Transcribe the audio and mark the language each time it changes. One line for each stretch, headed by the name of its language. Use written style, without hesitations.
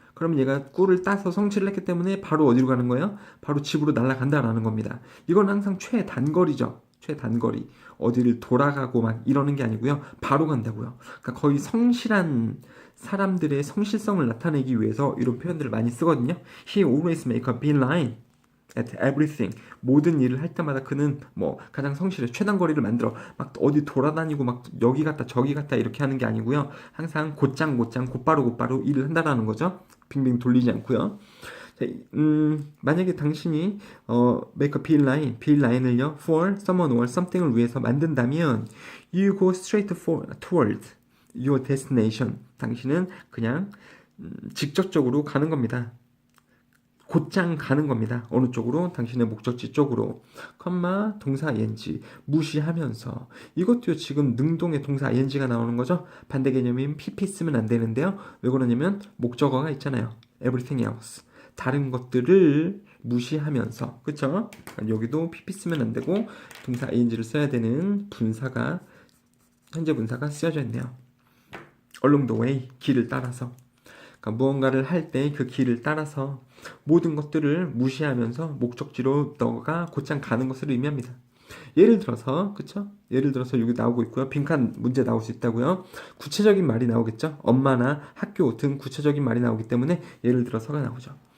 Korean: 그럼 얘가 꿀을 따서 성취를 했기 때문에 바로 어디로 가는 거예요? 바로 집으로 날아간다라는 겁니다. 이건 항상 최단거리죠. 최단거리. 어디를 돌아가고 막 이러는 게 아니고요. 바로 간다고요. 그러니까 거의 성실한 사람들의 성실성을 나타내기 위해서 이런 표현들을 많이 쓰거든요.
English: He always make a beeline at everything.
Korean: 모든 일을 할 때마다 그는 뭐 가장 성실해. 최단거리를 만들어. 막 어디 돌아다니고 막 여기 갔다 저기 갔다 이렇게 하는 게 아니고요. 항상 곧장 곧바로 일을 한다라는 거죠. 빙빙 돌리지 않고요. 자, 만약에 당신이
English: make a beeline을요 for someone or something을
Korean: 위해서 만든다면
English: you go straight toward your destination.
Korean: 당신은 그냥 직접적으로 가는 겁니다. 곧장 가는 겁니다. 어느 쪽으로? 당신의 목적지 쪽으로. 컴마 동사 ing 무시하면서. 이것도요, 지금 능동의 동사 ing가 나오는 거죠. 반대 개념인 pp 쓰면 안 되는데요. 왜 그러냐면 목적어가 있잖아요.
English: everything else.
Korean: 다른 것들을 무시하면서. 그쵸? 여기도 pp 쓰면 안 되고 동사 ing를 써야 되는 분사가, 현재 분사가 쓰여져 있네요.
English: along the way,
Korean: 길을 따라서. 그러니까 무언가를 할 때 그 길을 따라서 모든 것들을 무시하면서 목적지로 너가 곧장 가는 것을 의미합니다. 예를 들어서, 그쵸? 예를 들어서 여기 나오고 있고요. 빈칸 문제 나올 수 있다고요. 구체적인 말이 나오겠죠? 엄마나 학교 등 구체적인 말이 나오기 때문에 예를 들어서가 나오죠.